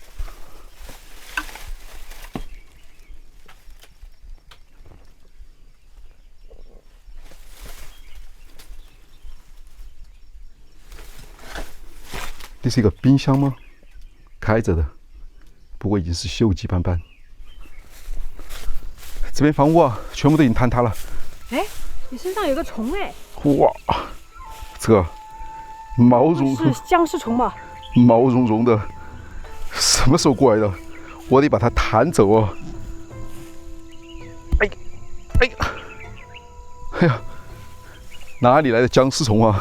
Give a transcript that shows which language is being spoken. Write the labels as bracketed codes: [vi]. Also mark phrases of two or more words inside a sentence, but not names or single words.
[zh] 這是一個冰箱嗎？開着的。不過已經是鏽跡斑斑。這邊房屋啊，全部都已經坍塌了。哎，你身上有個蟲哎！哇，這個毛茸茸，是僵屍蟲吧？毛茸茸的，什麼時候過來的？我得把它彈走哦。哎，哎呀，哎呀，哪裡來的僵屍蟲啊？